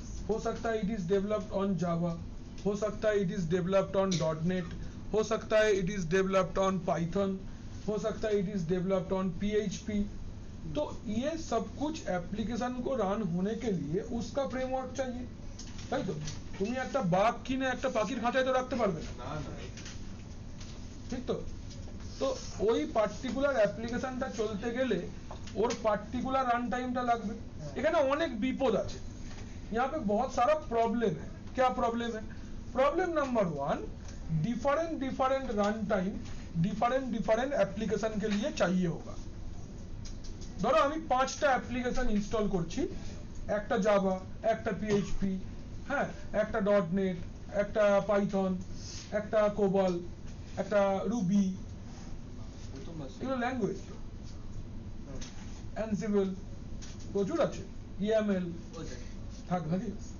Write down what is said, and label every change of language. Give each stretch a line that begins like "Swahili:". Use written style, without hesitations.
Hindi: हो सकता है
English: it is developed on
Hindi: Java, हो सकता है it is developed on .NET, हो सकता है it is developed on Python, हो सकता है it is developed on PHP। तो ये सब कुछ एप्लीकेशन को रन होने के लिए उसका फ्रेमवर्क चाहिए,
Bangla: তাই তো? তুমি একটা বাঘ কিনে একটা পাখির খাঁচায় তো রাখতে পারবে না, ঠিক তো? তো ওই পার্টিকুলার অ্যাপ্লিকেশনটা চলতে গেলে ওর পার্টিকুলার রান টাইমটা লাগবে। এখানে অনেক বিপদ আছে,
Hindi: यहाँ पे बहुत सारा प्रॉब्लम है। क्या प्रॉब्लम है? Problem number 1, different run time different application के लिए चाहिए होगा।
Bangla: ধরো আমি 5টা অ্যাপ্লিকেশন ইনস্টল করছি, একটা জাভা, একটা PHP, হ্যাঁ, একটা .NET, একটা পাইথন, একটা কোবল, একটা রুবি, এগুলো ল্যাঙ্গুয়েজ, অ্যানসিবল, প্রচুর আছে, EML থাক নাকি।